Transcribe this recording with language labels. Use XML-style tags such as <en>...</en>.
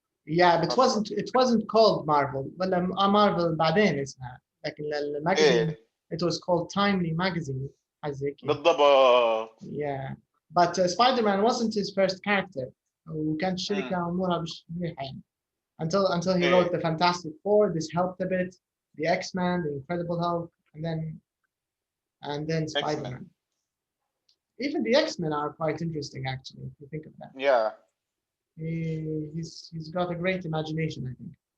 <en>Yeah, but it wasn't called Marvel.</en> <ar>ولا Marvel بعدين اسمها. لكن الماجازين</ar> <en>it was called Timely Magazine.</en> <ar>بالضبط.</ar> <en>Yeah, but Spider-Man wasn't his first character.</en> <ar>وكانت الشركة أمورها مش منيحة يعني.</ar> <en>Until he wrote the Fantastic Four, this helped a bit. The X-Men, the Incredible Hulk, and then Spider-Man. Even the X-Men are quite interesting, actually, if you think of that. Yeah. He's got a great imagination, I think.</en>